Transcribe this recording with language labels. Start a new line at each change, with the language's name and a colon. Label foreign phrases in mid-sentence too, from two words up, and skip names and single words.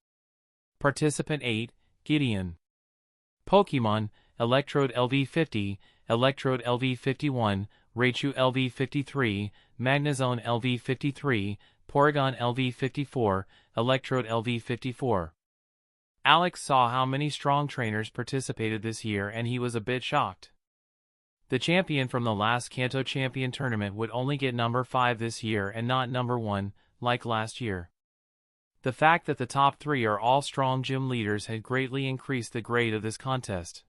English: Participant 8, Gideon. Pokemon, Electrode LV50, Electrode LV51, Raichu LV53, Magnezone LV53, Porygon LV54, Electrode LV54. Alex saw how many strong trainers participated this year and he was a bit shocked. The champion from the last Kanto Champion Tournament would only get number 5 this year and not number 1, like last year. The fact that the top 3 are all strong gym leaders had greatly increased the grade of this contest.